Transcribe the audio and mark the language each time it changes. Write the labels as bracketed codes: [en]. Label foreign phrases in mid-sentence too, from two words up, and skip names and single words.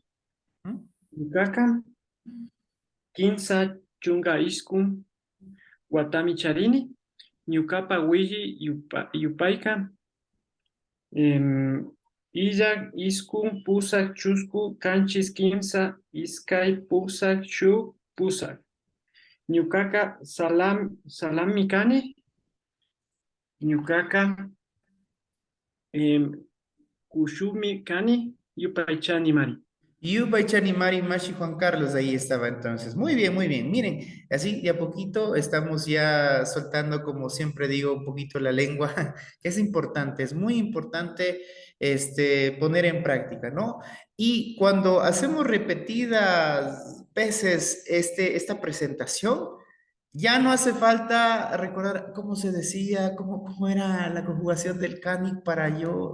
[qu] Ñukaka Kinsa Chunga Iskun Watami Charini, Ñukapa Willi Yupaika, Illa Iskun Pusak Chusku Kanchis Kimsa Iskay Pusak Shu Pusak. Ñukaka Salam Mikani, Ñukaka Kushumi Kani, Yupaychani Mari. Yupay Chanimari Mashi [es] Juan Carlos, ahí estaba entonces. Muy bien, muy bien. Miren, así de a poquito estamos ya soltando, como siempre digo, un poquito la lengua, que es importante, es muy importante poner en práctica, ¿no? Y cuando hacemos repetidas veces esta presentación, ya no hace falta recordar cómo se decía, cómo era la conjugación del cánic para yo.